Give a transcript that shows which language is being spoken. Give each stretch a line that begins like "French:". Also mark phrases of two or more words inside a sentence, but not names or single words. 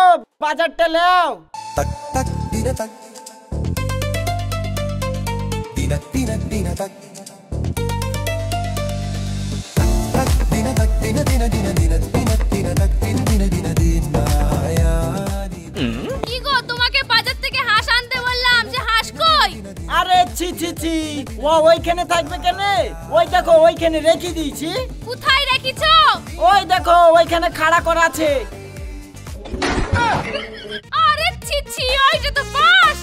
Bangla: বাজারটা লাও। তাক তাক দিনা তাক, দিনা দিনা দিনা তাক, তাক দিনা তাক, দিনা দিনা দিনা দিনা দিনা দিনা তাক, দিনা দিনা দিনা দিনা আয়া দিনা। কি গো, তোমাকে বাজার থেকে হাঁস আনতে বললাম, যে হাঁস কই? আরে ছি ছি ছি, ও ওইখানে থাকবে কেন? ওই দেখো ওইখানে রেখে দিয়েছি। কোথায় রেখেছো? ওই দেখো ওইখানে খাড়া করা আছে। আরে ছি ছি, ওইটা তো বাস।